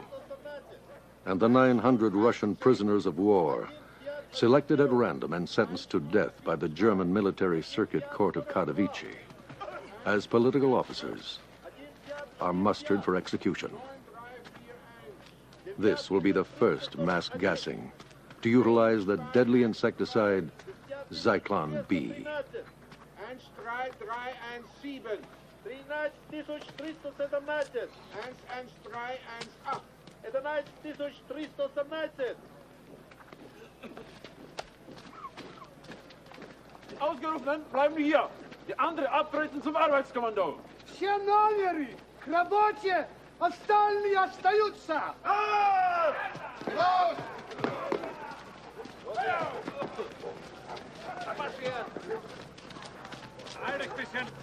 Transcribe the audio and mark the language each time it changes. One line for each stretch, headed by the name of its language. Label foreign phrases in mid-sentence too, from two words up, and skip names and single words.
English: And the 900 Russian prisoners of war, selected at random and sentenced to death by the German Military Circuit Court of Katowice, as political officers, are mustered for execution. This will be the first mass gassing to utilize the deadly insecticide Zyklon B. 11317. 13317. 11318. 11317.
German: Die Ausgerufenen bleiben hier. Die andere abtreten zum Arbeitskommando.
Russian: Шановні, к работе! Остальные остаются!
German: Eilig bisschen.